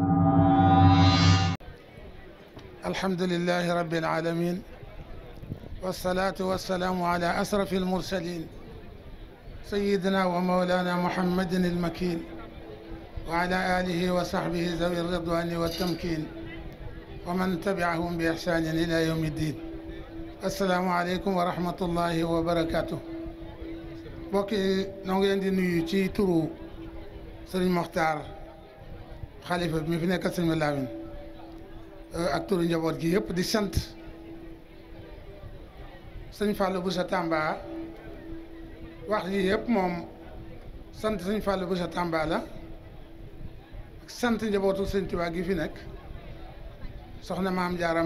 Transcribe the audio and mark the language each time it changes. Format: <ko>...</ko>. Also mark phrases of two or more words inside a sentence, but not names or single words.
<ar>الحمد لله رب العالمين، والصلاة والسلام على أشرف المرسلين سيدنا ومولانا محمد المكين وعلى آله وصحبه ذوي الرضوان والتمكين ومن تبعهم بإحسان إلى يوم الدين. السلام عليكم ورحمة الله وبركاته.</ar> <wo>بوكي نونغي ندي نيو تي تورو سيرن مختار خليفة بي في نيك سيرن لاوين ak turu njaboot gi yëpp di sant sëñ Fallou Bousso Tamba. wax yi yëpp moom sant sëñ Fallou Bousso Tamba la sant njabootu sëñ Tuubaa gi fi nekk soxna maam Jaara</wo>